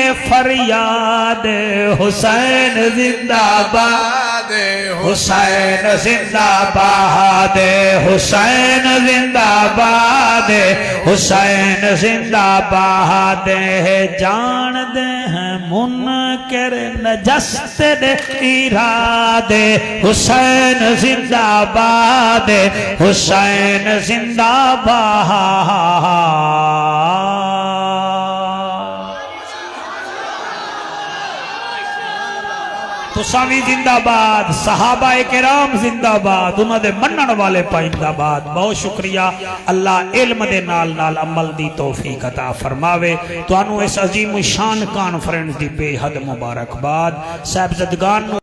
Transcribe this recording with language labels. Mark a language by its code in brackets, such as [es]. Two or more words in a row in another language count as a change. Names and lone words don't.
[pa] فریاد حسین زندہ باد حسین زندہ باد حسین زندہ باد حسین زندہ باد جان دے ہیں منکر نجست دے ارادے حسین زندہ باد حسین زندہ باد تو سامی زندہ باد صحابہ کرام زندہ باد انہوں دے منن والے پائندہ باد بہت شکریہ اللہ علم دے نال نال عمل دی توفیق عطا فرماوے تو انہوں اس عظیم شان کانفرنس دی بے حد مبارک باد صاحب زدگان